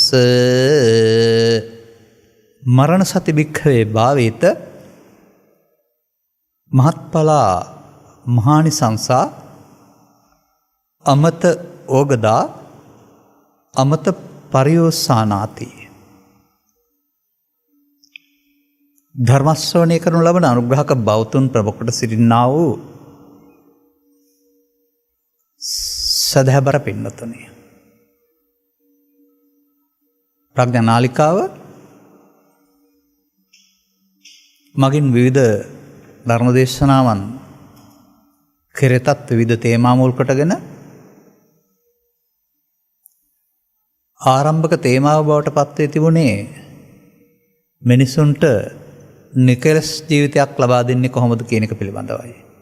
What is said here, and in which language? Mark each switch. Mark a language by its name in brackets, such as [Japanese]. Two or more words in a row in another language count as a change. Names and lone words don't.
[Pali] මරණ සති භික්ඛවේ භාවේත මහත්ඵලා මහානිසංසා අමත ඕගදා අමත පරියෝසානාති. [Sinhala] ධර්මශ්‍රවණය කරනු ලබන අනුග්‍රහක බෞතුන් ප්‍රමුඛ සිටින්නා වූ සදහැබර පින්නතුනි, ප්‍රඥා නාලිකාව මගින් විවිධ ධර්ම දේශනාවන් කෙරෙතත් විවිධ තේමා මුල් කොටගෙන ආරම්භක තේමාව බවට පත්වී තිබුණේ මිනිසුන්ට නිකලස් ජීවිතයක් ලබා දෙන්නේ කොහොමද කියන එක පිළිබඳවයි.